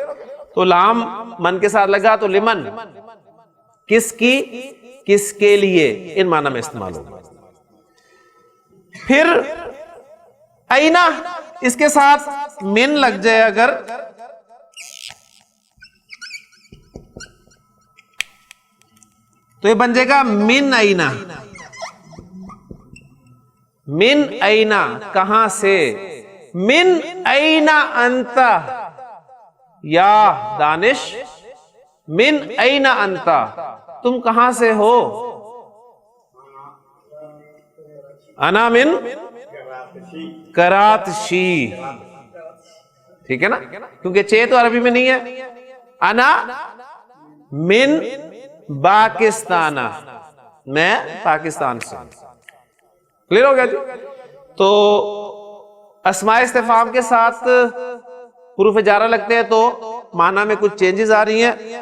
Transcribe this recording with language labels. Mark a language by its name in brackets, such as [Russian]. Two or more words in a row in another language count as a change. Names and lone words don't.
[Urdu] تو لام من کے ساتھ لگا تو لمن کس کی، کس کے لیے، ان معنی میں استعمال ہوگا. پھر اینا، اس کے ساتھ من لگ جائے اگر تو یہ بن جائے گا [Arabic] من اینا. من اینا [Urdu] کہاں سے؟ [Arabic] من اینا انت یا دانش، من اینا انت [Urdu] تم کہاں سے ہو؟ [Arabic] انا من کراتشی، [Urdu] ٹھیک ہے نا؟ کیونکہ چے تو عربی میں نہیں ہے. [Arabic] انا من پاکستان، [Urdu] میں پاکستان سے. کلیئر ہو گیا جی؟ تو اسماء استفہام کے ساتھ حروف جارہ لگتے ہیں تو معنی میں کچھ چینجز آ رہی ہیں.